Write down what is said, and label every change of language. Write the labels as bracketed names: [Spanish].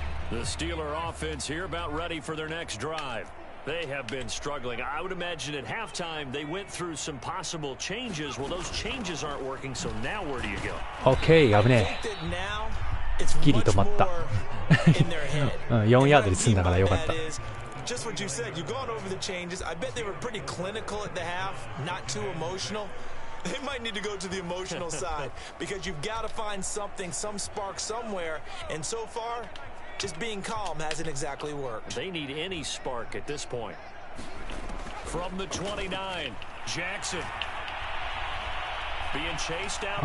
[English] The Steeler offense here about ready for their next drive. They have been struggling. I would imagine at halftime they went through some possible changes. Well, those changes aren't working, so now where do you go? [Japanese] OK、危ねえ。ギリ止まった。 4ヤードで済んだからよかった。 [English] Just what you said, you've gone over the changes. I bet they were pretty clinical at the half, not too emotional. They might need to go to the emotional side because you've got to find something, some spark somewhere. And so far, just being calm hasn't exactly worked. They need any spark at this point. From the 29, Jackson being chased out.